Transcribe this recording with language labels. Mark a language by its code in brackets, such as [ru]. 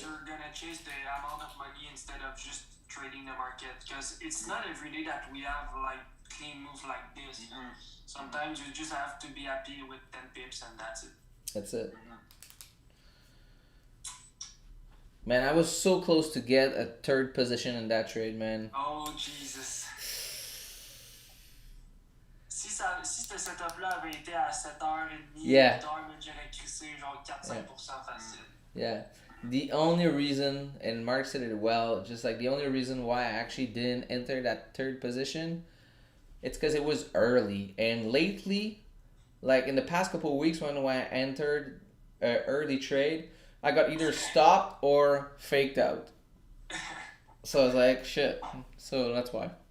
[en] You're gonna chase the amount of money instead of just trading the market because it's not every day that we have like clean moves like this. Sometimes you just have to be happy with 10 pips and that's it. That's it. Man, I was so close to get a third position in that trade, man. Oh Jesus. [fr] Si ce setup-là avait été à 7h30, [en] Yeah. [fr] 8h, j'aurais crissé genre 4-5% facile. [en] Yeah. The only reason, and Mark said it well, just like the only reason why I actually didn't enter that third position, it's because it was early. And lately, like in the past couple of weeks when I entered early trade, I got either stopped or faked out. So I was like, shit. So that's why.